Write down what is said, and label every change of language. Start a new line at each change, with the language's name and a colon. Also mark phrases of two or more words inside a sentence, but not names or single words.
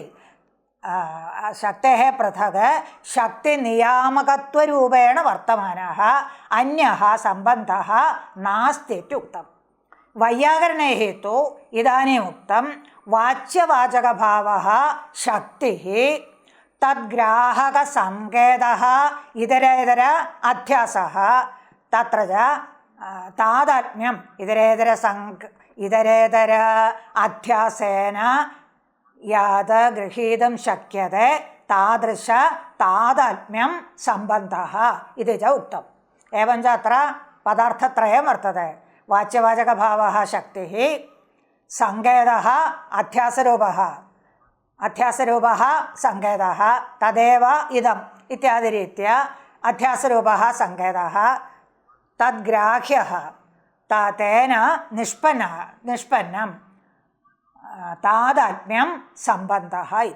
Sanskrit: शक्तेः पृथक् शक्तिनियामकत्वरूपेण वर्तमानः अन्यः सम्बन्धः नास्ति इत्युक्तम्। वैयाकरणैः तु इदानीम् उक्तं वाच्यवाचकभावः शक्तिः തദ്ഗ്രാഹകസങ്കേതഃ ഇതരേതര അധ്യാസഃ തത്ര താദാത്മ്യം ഇതരേതര അധ്യാസേന യാത് ഗൃഹീതും ശക്യത്തെ താദൃശ താദാത്മ്യം സംബന്ധഃ ഇതി ച ഉക്തം. एवं च अत्र पदार्थत्रयं वर्तते. वाच्यवाचकभावः शक्तिः, सङ्केतः अध्यासरूपः सङ्केतः, तदेव इदम् इत्यादिरीत्या अध्यासरूपः सङ्केतः तद्ग्राह्यः तेन निष्पन्नं तादात्म्यं सम्बन्धः इति.